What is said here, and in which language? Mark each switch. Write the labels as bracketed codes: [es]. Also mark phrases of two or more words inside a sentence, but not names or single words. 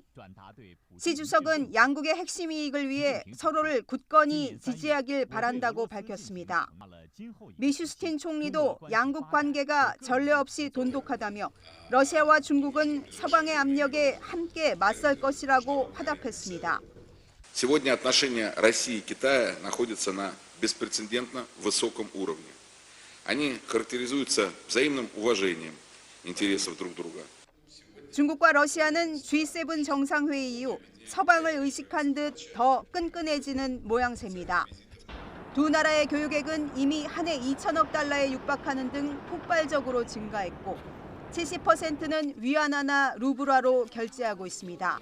[ko] 시 주석은 양국의 핵심 이익을 위해 서로를 굳건히 지지하길 바란다고 밝혔습니다. 미슈스틴 총리도 양국 관계가 전례 없이 돈독하다며 러시아와 중국은 서방의 압력에 함께 맞설 것이라고 화답했습니다. [ru] Сегодня отношения России и Китая находятся на беспрецедентно высоком уровне. Они характеризуются взаимным уважением интересов друг друга. [ko] 중국과 러시아는 G7 정상회의 이후 서방을 의식한 듯 더 끈끈해지는 모양새입니다. 두 나라의 교육액은 이미 한 해 2천억 달러에 육박하는 등 폭발적으로 증가했고 70%는 위안화나 루블화로 결제하고 있습니다.